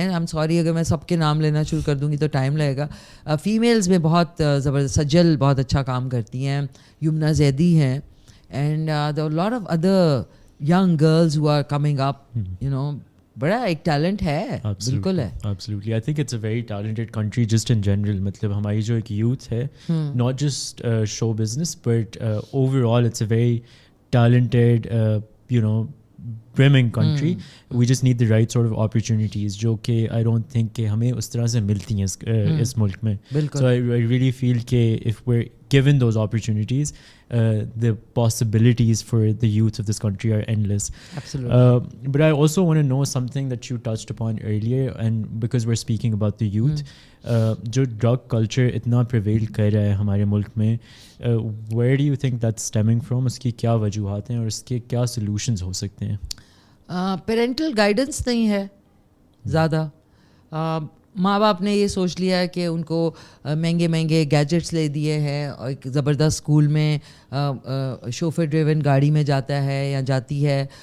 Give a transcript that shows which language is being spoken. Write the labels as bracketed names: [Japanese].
[Urdu] I am sorry اگر میں سب کے نام لینا شروع کر دوں گی تو ٹائم لگے گا. فیمیلز میں بہت زبردست, سجل بہت اچھا کام کرتی ہیں, یمنا زیدی ہیں, [English] and there are a lot of other young girls who are coming up, you know, [Urdu] بڑا ایک ٹیلنٹ ہے, بالکل ہے. [English] Absolutely, I think it's a very talented country just in general. [Urdu] مطلب ہماری جو ایک [English] youth ہے, not just show business but overall it's a very talented, you know, brimming country. We just need the right sort of opportunities [Urdu] جو کہ [English] I don't think [Urdu] کہ ہمیں اس طرح سے ملتی ہیں اس ملک میں. [English] So I really feel کہ if we're given those opportunities, the possibilities for the youth of this country are endless. Absolutely. But I also want to know something that you touched upon earlier, and because we're speaking about the youth, جو drug culture اتنا prevail [Urdu] کر رہا ہے ہمارے ملک میں, [English] where do you think that's stemming from? [Urdu] اس کی کیا وجوہات ہیں اور اس کے کیا solutions ہو سکتے ہیں؟ پیرنٹل گائیڈنس نہیں ہے زیادہ. ماں باپ نے یہ سوچ لیا ہے کہ ان کو مہنگے مہنگے گیجٹس لے دیے ہیں, اور ایک زبردست اسکول میں شوفر ڈریون گاڑی میں جاتا ہے یا جاتی ہے.